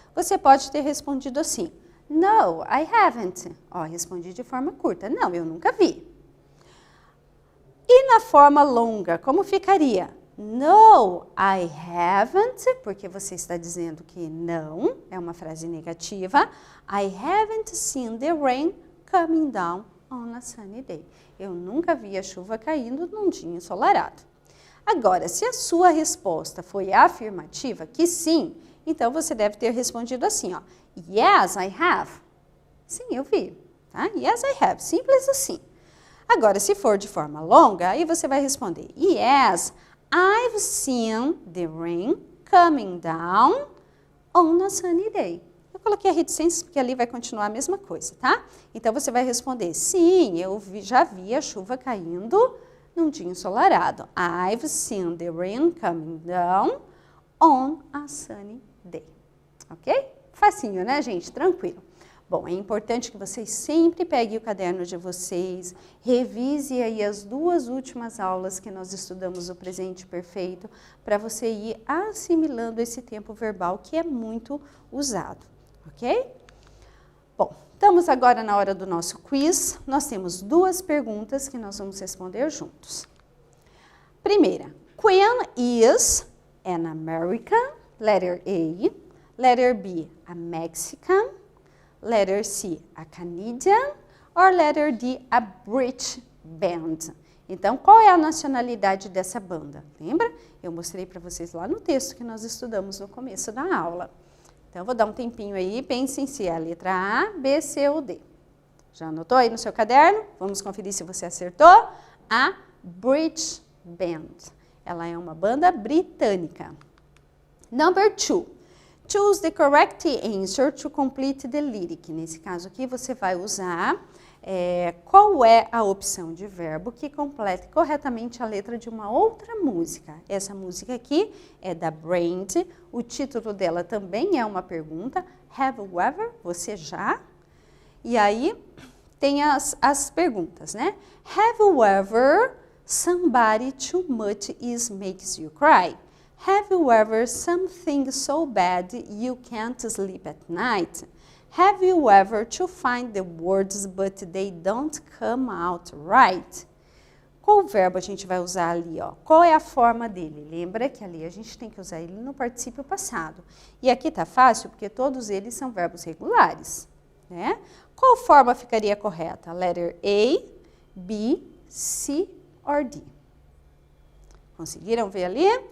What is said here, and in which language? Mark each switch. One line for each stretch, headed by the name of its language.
Portuguese: Você pode ter respondido assim:
English: No, I haven't.
Portuguese: Ó, respondi de forma curta. Não, eu nunca vi. E na forma longa, como ficaria?
English: No, I haven't,
Portuguese: porque você está dizendo que não, é uma frase negativa.
English: I haven't seen the rain coming down on a sunny day.
Portuguese: Eu nunca vi a chuva caindo num dia ensolarado. Agora, se a sua resposta foi afirmativa, que sim, então você deve ter respondido assim, ó.
English: Yes, I have.
Portuguese: Sim, eu vi. Tá?
English: Yes, I have.
Portuguese: Simples assim. Agora, se for de forma longa, aí você vai responder,
English: Yes, I've seen the rain coming down on a sunny day.
Portuguese: Eu coloquei a reticência porque ali vai continuar a mesma coisa, tá? Então, você vai responder, sim, eu já vi a chuva caindo num dia ensolarado.
English: I've seen the rain coming down on a sunny day.
Portuguese: Ok? Facinho, né, gente? Tranquilo. Bom, é importante que vocês sempre peguem o caderno de vocês, revise aí as duas últimas aulas que nós estudamos o presente perfeito, para você ir assimilando esse tempo verbal que é muito usado, ok? Bom, estamos agora na hora do nosso quiz. Nós temos duas perguntas que nós vamos responder juntos.
English: Primeira, when is an American? Letter A. Letter B, a Mexican. Letter C, a Canadian, or letter D, a British band.
Portuguese: Então, qual é a nacionalidade dessa banda? Lembra? Eu mostrei para vocês lá no texto que nós estudamos no começo da aula. Então, eu vou dar um tempinho aí, pensem se é a letra A, B, C ou D. Já anotou aí no seu caderno? Vamos conferir se você acertou.
English: A British Band.
Portuguese: Ela é uma banda britânica.
English: Number 2. Choose the correct answer to complete the lyric.
Portuguese: Nesse caso aqui, você vai usar qual é a opção de verbo que complete corretamente a letra de uma outra música. Essa música aqui é da Brand. O título dela também é uma pergunta.
English: Have you ever?
Portuguese: Você já? E aí, tem as perguntas, né?
English: Have you ever somebody too much makes you cry? Have you ever something so bad you can't sleep at night? Have you ever to find the words but they don't come out right?
Portuguese: Qual verbo a gente vai usar ali, ó? Qual é a forma dele? Lembra que ali a gente tem que usar ele no particípio passado. E aqui tá fácil porque todos eles são verbos regulares, né? Qual forma ficaria correta?
English: Letter A, B, C or D?
Portuguese: Conseguiram ver ali?